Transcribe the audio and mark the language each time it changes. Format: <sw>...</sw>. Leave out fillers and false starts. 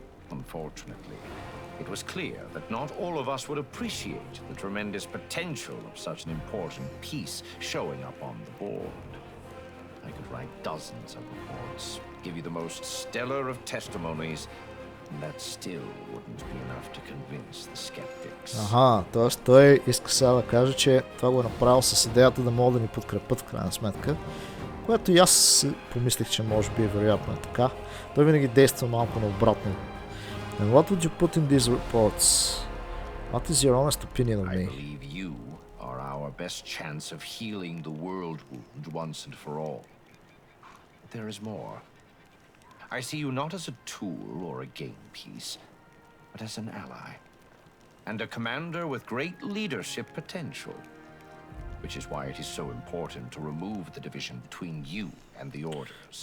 <en>Unfortunately, it was clear that not all of us would appreciate the tremendous potential of such an important piece showing up on the board. I could write dozens of reports, give you the most stellar of testimonies, and that still wouldn't be enough to convince the skeptics.</en> <bg>Аха, т.е. той иска сега да каже, че това го е направил с идеята да могат да ни подкрепят в крайна сметка, което и аз си помислих, че може би вероятно е така. Той винаги действа малко наобратно.</bg> <en>And what would you put in these reports? What is your honest opinion of me? I believe you are our best chance of healing the world wound once and for all. But there is more. I see you not as a tool or a game piece, but as an ally, and a commander with great leadership potential, which is why it is so important to remove the division between you and the orders.</en>